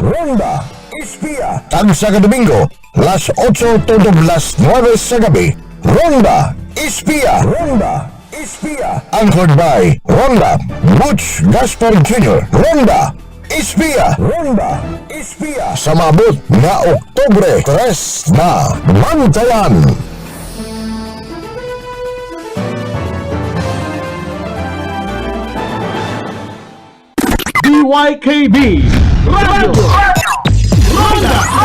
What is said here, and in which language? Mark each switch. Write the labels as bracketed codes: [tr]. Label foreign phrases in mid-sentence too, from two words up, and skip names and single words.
[hil] Ronda Espiya. Tagsa ka Domingo, las 8 tungtong las 9 sa gabi. Ronda Espiya. Ronda Espiya. [en] Anchored by Ronda Butch Gaspar Jr. [hil] Ronda Espiya. Ronda Espiya. Sa mabot na Oktubre 3 na Bantayan. DYKB Radio Ronda.